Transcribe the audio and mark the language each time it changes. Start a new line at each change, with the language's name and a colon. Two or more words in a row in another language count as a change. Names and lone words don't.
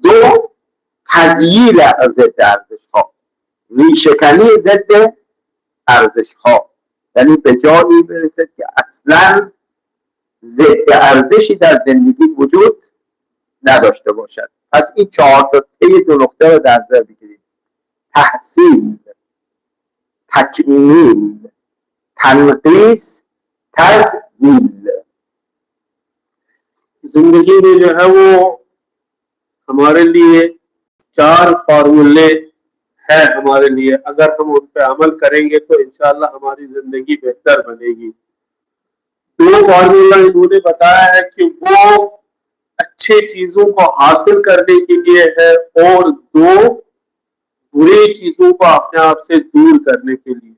Persian: دو، تغییر ضد ارزش ها، ریشه‌کنی ضد ارزش ها، یعنی به جایی برسه که اصلا ضد ارزشی در زندگی وجود نداشته باشد. پس این 4 تا طی 2 نقطه رو در نظر بگیرید: تحصیل، تکمیل، تنقیص، تزییل.
Hindi: जिंदगी में जो है वो हमारे लिए 4 फार्मूले है हमारे लिए, अगर हम उन पे अमल करेंगे तो इंशाल्लाह हमारी जिंदगी बेहतर बनेगी। 2 फार्मूला इन्होंने बताया है कि वो अच्छे चीजों को हासिल करने के लिए है और 2 बुरी चीजों को अपने आप से दूर करने के लिए।